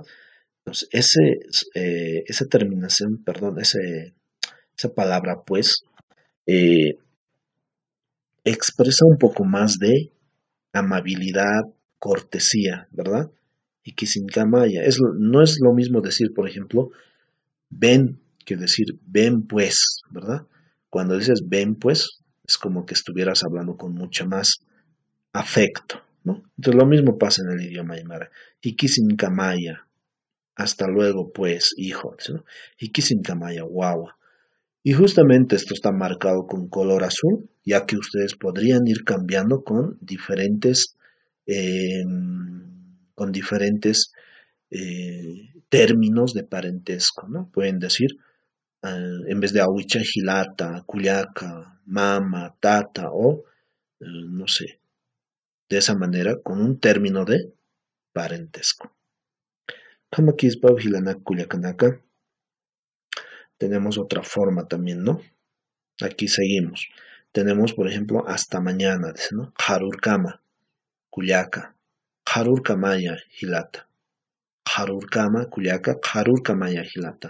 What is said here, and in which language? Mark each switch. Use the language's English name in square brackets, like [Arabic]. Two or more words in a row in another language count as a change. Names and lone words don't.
[Spanish] Entonces, esa terminación, perdón, esa palabra pues, eh, expresa un poco más de amabilidad, cortesía, ¿verdad? Y que [Aymara] sin camaya, [Spanish] no es lo mismo decir, por ejemplo, ven, que decir ven pues, ¿verdad? Cuando dices ven pues, es como que estuvieras hablando con mucho más afecto, ¿no? Entonces lo mismo pasa en el idioma aymara. [Aymara] Hikisin kamaya, [Spanish] hasta luego pues, hijo, ¿no? [Aymara] Hikisin kamaya, guagua. [Spanish] Y justamente esto está marcado con color azul, ya que ustedes podrían ir cambiando eh, con diferentes términos de parentesco, ¿no? Pueden decir, en vez de [Aymara] awicha, hilata, cuyaca, mama, tata [Spanish] o, no sé, de esa manera, con un término de parentesco. [Aymara] Kamakispa, hilanak, cuyacanaka. [Spanish] Tenemos otra forma también, ¿no? Aquí seguimos. Tenemos, por ejemplo, hasta mañana, dice, ¿no? [Aymara] Harurkama, Cuyaca. Harurkamaya, Hilata. Harurkama, Cuyaca, Harurkamaya, Hilata.